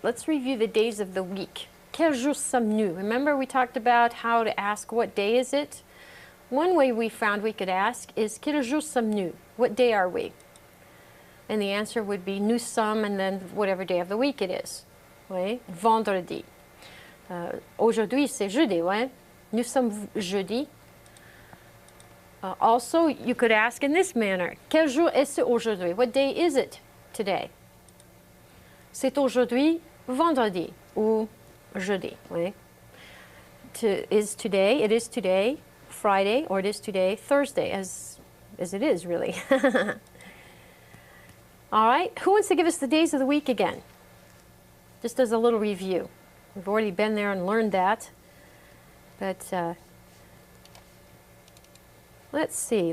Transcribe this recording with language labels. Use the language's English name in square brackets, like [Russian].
[English] Let's review the days of the week. [French] Quel jour sommes-nous? [English] Remember we talked about how to ask what day is it? One way we found we could ask is [French] quel jour sommes-nous? [English] What day are we? And the answer would be [French] nous sommes, [English] and then whatever day of the week it is. [French] Oui? Vendredi. Aujourd'hui c'est jeudi, ouais? Nous sommes jeudi. [English] Also, you could ask in this manner, [French] quel jour est-ce aujourd'hui? [English] What day is it today? [French] C'est aujourd'hui vendredi ou jeudi. Oui? [English] It is today Friday, or it is today Thursday, as it is really. All right, who wants to give us the days of the week again? Just as a little review. We've already been there and learned that, but let's see.